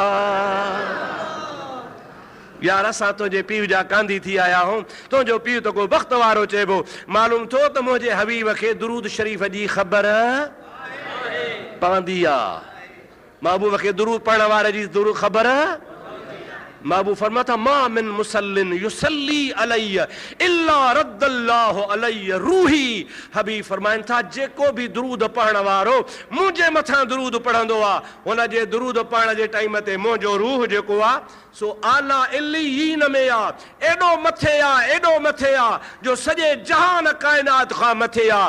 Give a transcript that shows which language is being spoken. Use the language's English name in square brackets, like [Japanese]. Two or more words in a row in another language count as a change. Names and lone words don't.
[Sindhi] यार असां तुंहिंजे पीउ जा कांदी थी आया आहियूं, तुंहिंजो पीउ त को वक़्त वारो चइबो। मालूम थियो त मुंहिंजे हबीब खे दुरूद शरीफ़ जी ख़बर पवंदी आहे, महबूब खे दुरूद पढ़ण वारे जी दुरूद ख़बर। महबूब फरमाता [Arabic] ما من مصل يصلي علي إلا رد الله علي روحي. [Sindhi] हबीब फरमाइनि था जेको भी दुरूद पढ़ण वारो मुंहिंजे मथां दुरूद पढ़ंदो आहे, हुन जे दुरूद पढ़ण जे टाइम ते मुंहिंजो रूह जेको आहे सो [Arabic] أعلى عليين [Sindhi] में आहे, एॾो मथे आहे, एॾो मथे आहे जो सॼे जहान काइनात खां मथे आहे।